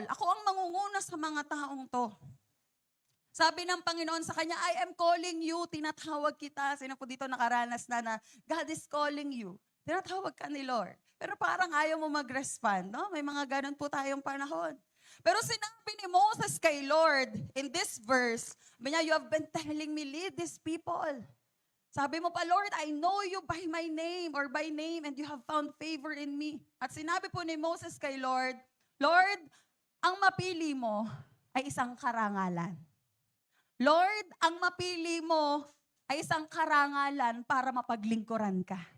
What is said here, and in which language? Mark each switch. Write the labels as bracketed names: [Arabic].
[Filipino] Ako ang mangunguna sa mga taong to. Sabi ng Panginoon sa kanya, [English] I am calling you, [Filipino] tinatawag kita. Sino po dito nakaranas na [English] God is calling you. [Filipino] Tinatawag ka ni Lord. Pero parang ayaw mo mag-respond, no? May mga ganun po tayong panahon. Pero sinabi ni Moses kay Lord, [English] in this verse, [Filipino] sabi niya, [English] you have been telling me, lead these people. [Filipino] Sabi mo pa, [English] Lord, I know you by my name or by name and you have found favor in me. [Filipino] At sinabi po ni Moses kay Lord, Lord, ang mapili mo ay isang karangalan. Lord, ang mapili mo ay isang karangalan para mapaglingkuran ka.